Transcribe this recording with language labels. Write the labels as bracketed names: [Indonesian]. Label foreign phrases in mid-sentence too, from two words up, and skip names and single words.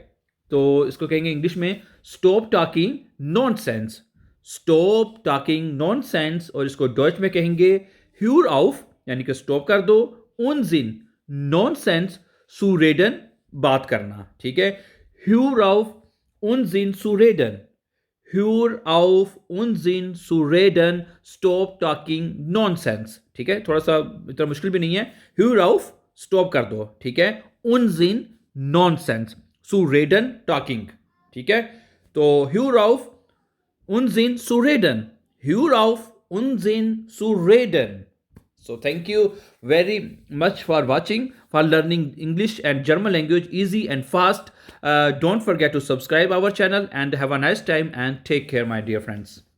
[Hindi] तो इसको कहेंगे इंग्लिश में [English] stop talking nonsense. stop talking nonsense. [Hindi] और इसको डॉइच में कहेंगे [German] hör auf, [Hindi] यानी कि स्टॉप कर दो, [German] Unsinn nonsense zu reden, [Hindi] बात करना, ठीक है। [German] Hör auf Unsinn zu reden. Hör auf Unsinn zu reden, [English] stop talking nonsense, [Hindi] ठीक है। थोड़ा सा इतना मुश्किल भी नहीं है। [German] Hör auf, [Hindi] स्टॉप कर दो, ठीक है। [German] Unsinn nonsense zu reden [Hindi] talking, ठीक है। [German] तो Hör auf Unsinn zu reden, Hör auf Unsinn zu reden. [English] So thank you very much for watching, for learning English and German language easy and fast. Don't forget to subscribe our channel and have a nice time and take care, my dear friends.